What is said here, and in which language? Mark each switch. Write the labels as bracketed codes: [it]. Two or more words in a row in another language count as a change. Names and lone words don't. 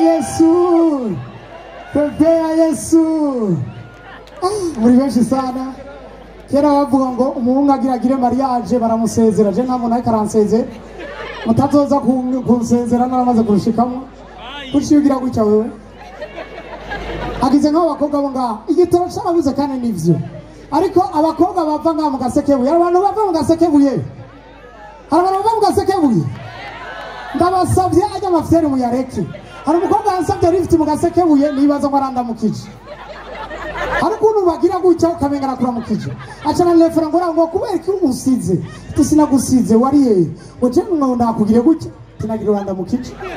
[rn] ya Yesu muri benshi sana kera bavuga ngo umuhungu agire mariage baramusezera je nta muntu akaranseze mutazoza kunsezera naramaze kurushikamo kushigira guca wewe agize nk'abakobwa bo ngaha igitoro cyarabuze kandi nivyo ariko abakobwa bava ngaha mu Gasekebuye abantu bava mu Gasekebuye ndabasabye ajya amafyeri mu yareke hari umukobwa yansabye lift mu Gasekebuye nibaza ngo arandamukije hari ukuntu bagira gutya ukamengana kuramukije acana lefera ngo kubera ko usize sinagusize wariye uje ngo ndakugire gutya tinagira urandamukije